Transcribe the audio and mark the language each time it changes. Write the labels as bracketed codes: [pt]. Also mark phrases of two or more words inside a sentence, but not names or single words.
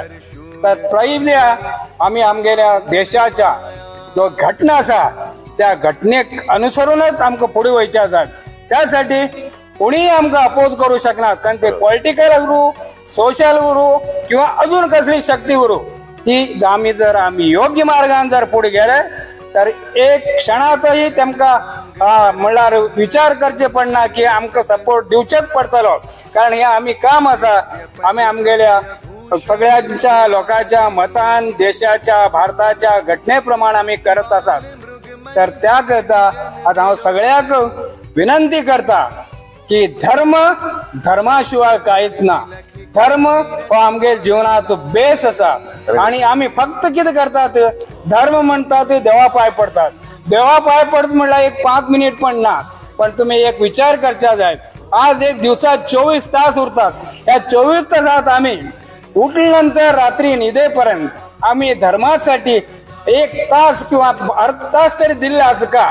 [kok] तर पहिल्या आम्ही आमगेल्या देशाच्या जो घटना असा त्या घटनेक अनुसरूनच आमकां पुढे वयच्या जाय. त्यासाठी कोणीही आमकां अपोज करू शकणार कारण ते पॉलिटिकल उरू, सोशल उरू किंवा अजून कसली शक्ती उरू ती आम्ही योग्य मार्गान जर पुढे गेले तर एक क्षणाचोही तेमकां म्हणल्यार विचार करचे पडना की आमकां सपोर्ट दिवचेच पडटलो. कारण हे आम्ही काम आसा आम्ही आमगेल्या सगळ्यांच्या लोकांच्या मतान देशाच्या भारताच्या घटनेप्रमाणे आम्ही करत आसात. तर त्या करता आता हांव सगळ्याक विनंती करता की धर्माशिवाय कांयच ना. धर्म हो आमगे जीवनाचो बेस असा. आणि आम्ही फक्त कितें करतात धर्म म्हणतात देवा पाय पडतात. देवा पाय पडत म्हणल्यार एक 5 मिनिट पण ना. पण तुम्ही एक विचार करचा जाय आज एक दिवसात 24 तास उरतात. [mr] या 24 तासात आम्ही उठल्यानंतर रात्री न्हिदेपर्यंत आम्ही धर्मासाठी 1 तास किंवा अर्धा तास तरी दिले असं का?